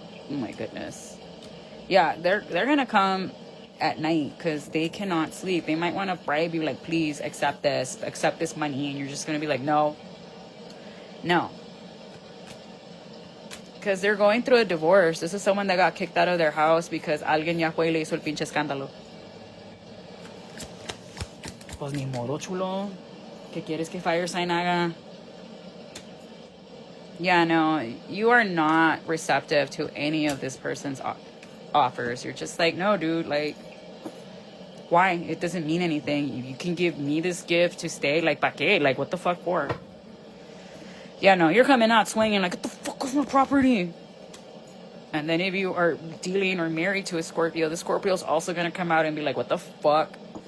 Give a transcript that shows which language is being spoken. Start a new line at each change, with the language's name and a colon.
English: Oh my goodness. Yeah, they're gonna come at night because they cannot sleep. They might want to bribe you, like, please accept this money, and you're just gonna be like, no, because they're going through a divorce. This is someone that got kicked out of their house because
Spanish: alguien ya fue y le hizo el pinche escándalo. Pues ni modo, chulo. ¿Qué quieres que
English: fire sign
Spanish: haga?
English: Yeah, no, you are not receptive to any of this person's offers. You're just like, no, dude, like, why? It doesn't mean anything. You can give me this gift to stay, like,
Spanish: ¿pa qué?
English: Like, what the fuck for? Yeah, no, you're coming out swinging, like, what the fuck is my property? And then if you are dealing or married to a Scorpio, the Scorpio is also going to come out and be like, what the fuck?